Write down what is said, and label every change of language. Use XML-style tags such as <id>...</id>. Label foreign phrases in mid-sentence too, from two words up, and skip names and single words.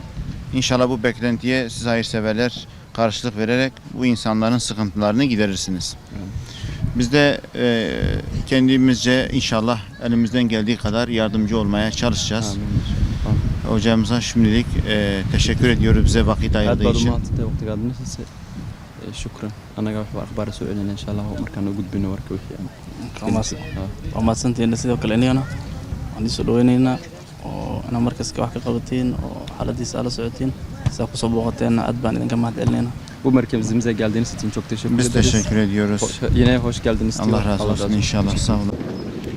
<tr>İnşallah bu beklentiye siz hayırseverler karşılık vererek bu insanların sıkıntılarını giderirsiniz. Biz de kendimizce inşallah elimizden geldiği kadar yardımcı olmaya çalışacağız. Hocamıza şimdilik teşekkür ediyoruz bize vakit ayırdığı için. Şükran.</tr> <so>Ana gaffa akhbaar soo celina</so> <ar>إن شاء الله</ar> <so>markaan u gudbino warka wixii waa mahadsantihiin sidoo kale inagana waan isoo dhaweynaynaa oo ina markaska wax ka qabatiin oo xaaladiisa ala socotiin sidaa kusoo booqateenna aad baan idinka mahad celinaynaa.</so> <tr>Bu merkezimize geldiğiniz için çok teşekkür ederiz. Biz teşekkür ediyoruz. Yine hoş geldiniz. Allah razı olsun inşallah. Sağ olun.</tr>